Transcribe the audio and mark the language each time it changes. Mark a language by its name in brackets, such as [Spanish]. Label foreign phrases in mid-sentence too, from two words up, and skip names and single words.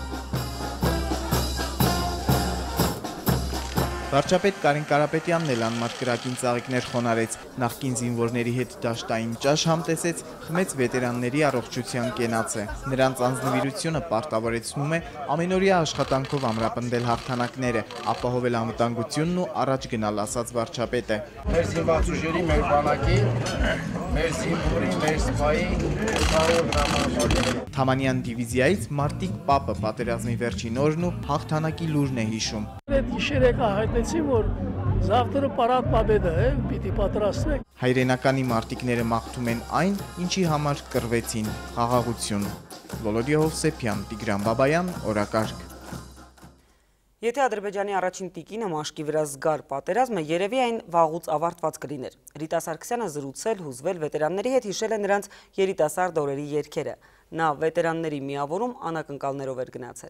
[Armenian] Վարչապետ Կարեն Կարապետյանն էլ անմար կրակին ծաղիկներ խոնարեց, նախկին զինվորների հետ դաշտային ճաշ համտեսեց, խմեց վետերանների առողջության կենացը։ Նրանց անձնվիրությունը պարտավորեցնում է ամենօրյա աշխատանքով ամրապնդել հաղթանակները, ապահովել անվտանգությունն ու առաջ գնալ, ասաց վարչապետը։ Մեր զինված ուժերի, մեր բանակի, մեր զինվորի, մեր սպայի Թամանյան դիվիզիայից Մարտիկ պապը պատերազմի վերջին օրն ու հաղթանակի լուրն է հիշում։ [Russian] որ завтра парад победы, [Armenian] պիտի պատրաստվեք։ Հայրենականի մարտիկները մաղթում են այն, ինչի համար կռվեցին՝ խաղաղություն։ Վոլոդիա Հովսեփյան, Տիգրան Բաբայան, օրակարգ։ Եթե Ադրբեջանի առաջին տիկինը մաշկի վրա զգար պատերազմը, երևի այն վաղուց ավարտված կլիներ։ Ռիտա Սարգսյանը զրուցել, հուզվել վետերանների հետ, հիշել է նրանց երիտասարդ օրերի երգերը։ Նա վետերանների միավորում անակնկալներով էր գնացել։